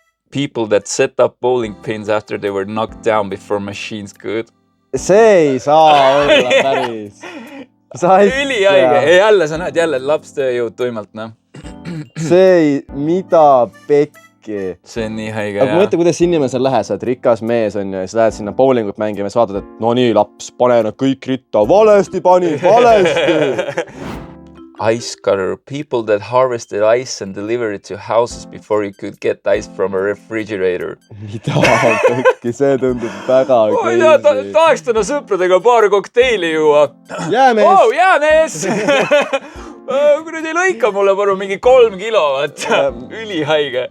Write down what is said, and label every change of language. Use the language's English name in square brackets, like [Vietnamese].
[English] People that set up bowling pins after they were knocked down before machines could. [Estonian] See ei saa olla päris. Ülihaige. Jälle, sa näed jälle lapstööjõud tuimalt, noh. See ei, mida pekki. See on nii haige, aga mõtle, kuidas inimesel lähe, sa oled rikas mees on ja siis lähed sinna bowlingut mängima ja siis vaatad, et no nii, laps, pane nad kõik ritta. Valesti pani, valesti! [English] Ice cutter. People that harvested ice and delivered it to houses before you could get ice from a refrigerator. [Estonian] Mida pekki, see tundub väga crazy. Tahaks täna sõpradega paar kokteili juua. Jäämees! Oh, jäämees! Kui nüüd ei lõika mulle palun mingi 3 kilo, ülihaige.